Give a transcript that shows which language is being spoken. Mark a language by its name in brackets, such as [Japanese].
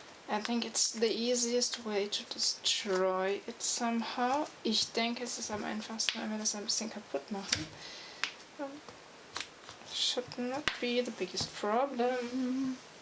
[English] I think it's the easiest way to destroy it somehow. [German] Ich denke, es ist am einfachsten, wenn wir das ein bisschen kaputt machen. [English] Should not be the biggest problem.